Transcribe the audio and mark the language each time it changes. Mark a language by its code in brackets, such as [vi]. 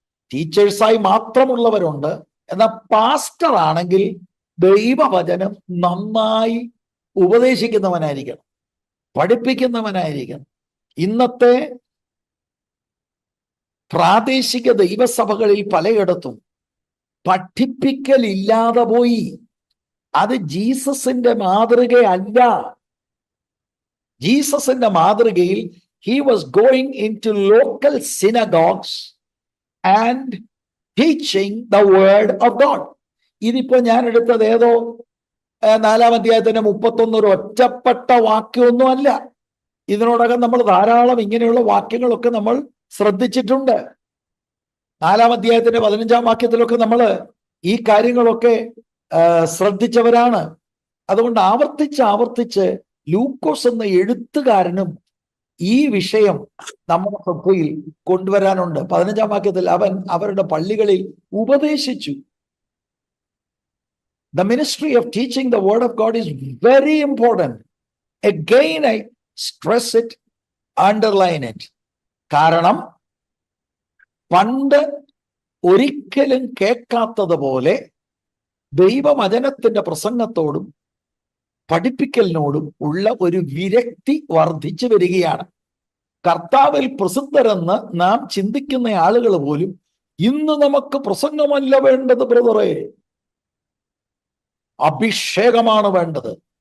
[ml] ടീച്ചേഴ്സായി മാത്രമുള്ളവരുണ്ട്. എന്നാൽ പാസ്റ്റർ ആണെങ്കിൽ ദൈവവചനം നന്നായി ഉപദേശിക്കുന്നവനായിരിക്കണം, പഠിപ്പിക്കുന്നവനായിരിക്കണം. ഇന്നത്തെ പ്രാദേശിക ദൈവസഭകളിൽ പലയിടത്തും പഠിപ്പിക്കലില്ലാതെ പോയി. അത് ജീസസിന്റെ മാതൃകയല്ല. ജീസസിന്റെ മാതൃകയിൽ [en] he was going into local synagogues and teaching the word of God. [ml] ഇതിപ്പോ ഞാൻ എടുത്തത് ഏതോ 4-ാം അധ്യായത്തിന്റെ 31 ഒരു ഒറ്റപ്പെട്ട വാക്യമൊന്നും അല്ല. ഇതിനോടകം നമ്മൾ ധാരാളം ഇങ്ങനെയുള്ള വാക്യങ്ങളൊക്കെ നമ്മൾ ശ്രദ്ധിച്ചിട്ടുണ്ട്. 4-ാം അധ്യായത്തിന്റെ 15-ാം വാക്യത്തിലൊക്കെ നമ്മൾ ഈ കാര്യങ്ങളൊക്കെ ശ്രദ്ധിച്ചവരാണ്. അതുകൊണ്ട് ആവർത്തിച്ച് ലൂക്കോസ് എന്ന എഴുത്തുകാരനും ഈ വിഷയം നമ്മുടെ ശ്രദ്ധയിൽ കൊണ്ടുവരാനുണ്ട്. 15-ാം വാക്യത്തിൽ അവൻ അവരുടെ പള്ളികളിൽ ഉപദേശിച്ചു. [en] The ministry of teaching the word of God is very important. Again, I stress it, underline it. [ml] കാരണം പണ്ട് ഒരിക്കലും കേൾക്കാത്തതുപോലെ ദൈവവചനത്തിന്റെ പ്രസംഗത്തോടും പഠിപ്പിക്കലിനോടും ഉള്ള ഒരു വിരക്തി വർദ്ധിച്ചു വരികയാണ്. കർത്താവിൽ പ്രസിദ്ധരെന്ന് നാം ചിന്തിക്കുന്ന ആളുകൾ പോലും ഇന്ന് നമുക്ക് പ്രസംഗമല്ല വേണ്ടത് ബ്രദറെ, അഭിഷേകമാണ് വേണ്ടത്.